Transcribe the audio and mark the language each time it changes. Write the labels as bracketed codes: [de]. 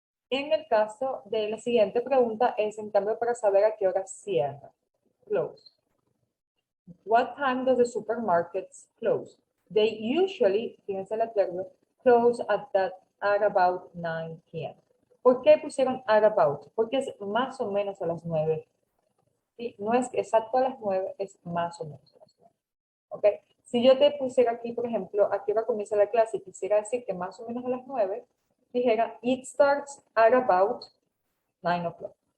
[es] En el caso de la siguiente pregunta es en cambio para saber a qué hora cierra. [en] Close. What time does the supermarkets close? They usually, [es] fíjense el adverbio, [en] close at about 9 p.m. [es] ¿Por qué pusieron at about? Porque es más o menos a las 9. ¿Sí? No es exacto a las 9, es más o menos a las 9. ¿Ok? Si yo te pusiera aquí, por ejemplo, a qué hora comienza la clase y quisiera decir que más o menos a las 9, dijera, [en] it starts at about 9 o'clock.